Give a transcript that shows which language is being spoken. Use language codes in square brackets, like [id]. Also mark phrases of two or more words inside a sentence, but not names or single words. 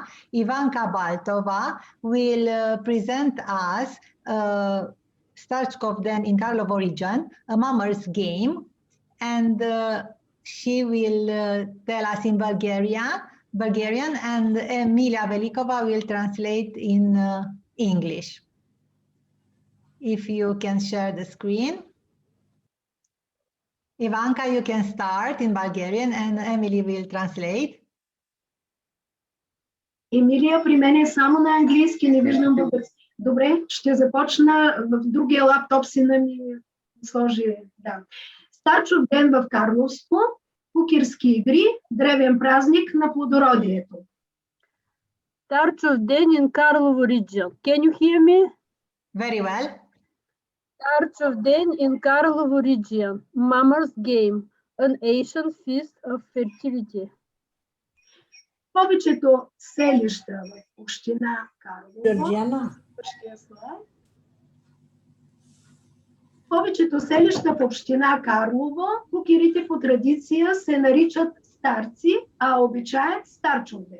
[en] Ivanka Baltova will present us Starchkov Den in Karlovo region, a mummer's game, and she will tell us in Bulgarian, and Emilia Velikova will translate in English. If you can share the screen. Ivanka, you can start in Bulgarian and Emily will translate. [bg] Емилия, при мен е само на английски, не виждам български. Добре, ще започна в другия лаптоп, сина ми сложи. Да. Старчов ден в Карловско, кукирски игри, древен празник на плодородието. [en] Starchov Den in Karlovo region. Can you hear me? Very well. Starchov Den in Karlovo region. Mummer's game, an Asian feast of fertility. [bg] Повечето селища в община Карлово. Повечето селища в община Карлово, кукирите по традиция се наричат старци, а обичаят Старчов ден.